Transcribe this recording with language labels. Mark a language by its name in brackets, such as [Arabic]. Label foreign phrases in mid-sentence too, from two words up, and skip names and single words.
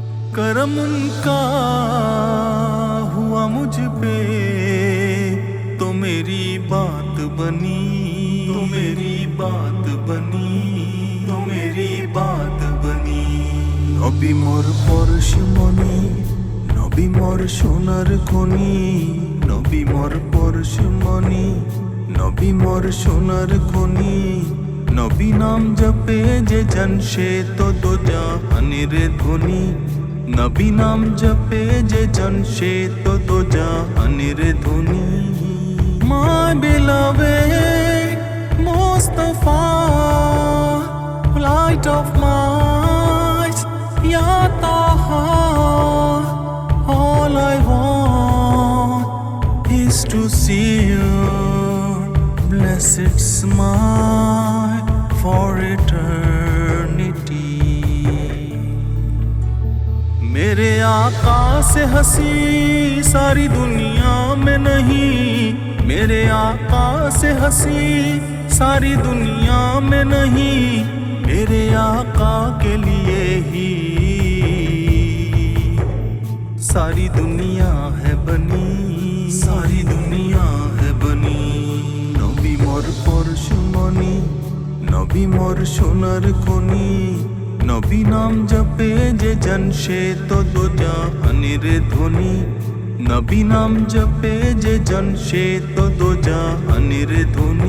[Urdu] کرم ان کا ہوا مجھ پہ تو میری بات بنی، تو میری بات بنی، تو میری بات بنی۔ [Bangla] নবী মোর পরশমণি, নবী মোর সোনার খনি, নবী মোর পরশমণি, নবী মোর সোনার খনি। নবী নাম জপে যে জন সে তো দো জাহানের ধ্বনি, নবী নাম জপে যে জন সে তো দো জাহানের ধ্বনি। [English] My beloved Mustafa, light of might, [Arabic] يا طه, [English] all I want is to see your blessed smile for eternity. [Urdu] میرے آقا سے ہنسی ساری دنیا میں نہیں، میرے آقا سے ہنسی ساری دنیا میں نہیں، میرے آقا کے لیے ہی ساری دنیا ہے بنی، ساری دنیا ہے بنی۔ [Bangla] নবী মোর পরশমণি, নবী মোর সোনার খনি, নবী নাম জপে যে জন সে তো দো জাহানের ধ্বনি, নবী নাম জপে যে জন সে তো দো জাহানের ধ্বনি।